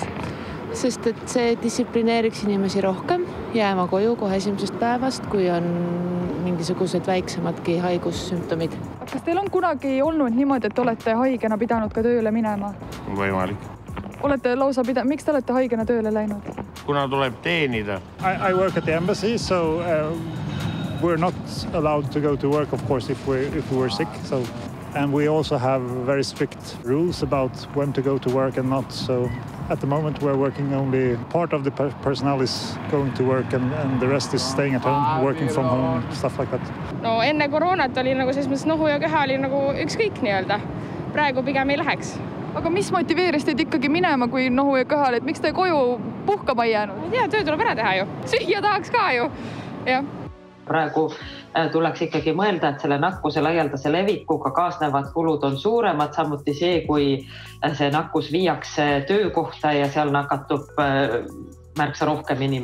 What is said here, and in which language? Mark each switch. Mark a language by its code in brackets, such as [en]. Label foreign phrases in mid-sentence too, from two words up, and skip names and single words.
[et] Sest et see distsiplineeriks inimesi rohkem jääma koju kohe esimesest päevast, kui on mingisugused väiksemadki haigussümptomid. Kas teil on kunagi olnud niimoodi, et olete haigena pidanud ka tööle minema? Võimalik. Olete lausa miks te olete haigena tööle läinud? Kuna tuleb teenida. [en] I work at the embassy, so we're not allowed to go to work, of course, if we're sick. So, and we also have very strict rules about when to go to work and not. So at the moment we're working only part of the personnel is going to work and the rest is staying at home, working from home, stuff like that. [et] No enne koroonat oli nagu selles mõttes nohu ja keha oli nagu ükskõik nii-öelda. Praegu pigem ei läheks. Aga mis motiveeris teid ikkagi minema, kui nohu ja kõhal, et miks te koju puhkama ei jäänud? Ja, töö tuleb ära teha ju. Süüa tahaks ka ju. Ja. Praegu tuleks ikkagi mõelda, et selle nakkuse laialdase levikuga kaasnevad kulud on suuremad, samuti see, kui see nakkus viiakse töökohta ja seal nakatub märksa rohkem inimesi.